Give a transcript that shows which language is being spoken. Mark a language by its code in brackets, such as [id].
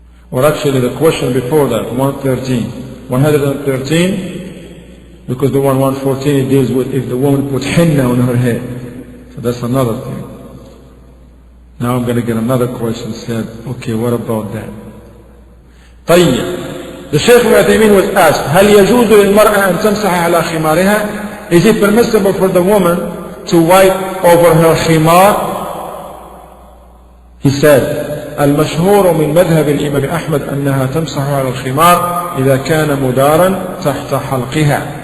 [en] or actually the question before that, 113, because the 114 it deals with if the woman put henna on her head. So that's another thing. Now I'm going to get another question said, okay, what about that? [ar] طيب. [en] The Shaykh al-Uthaymeen was asked, [ar] هل يجوز للمرأة أن تمسح على خمارها? [en] Is it permissible for the woman to wipe over her khimar? He said, [ar] المشهور من مذهب الإمام أحمد أنها تمسح على الخمار إذا كان مدارا تحت حلقها.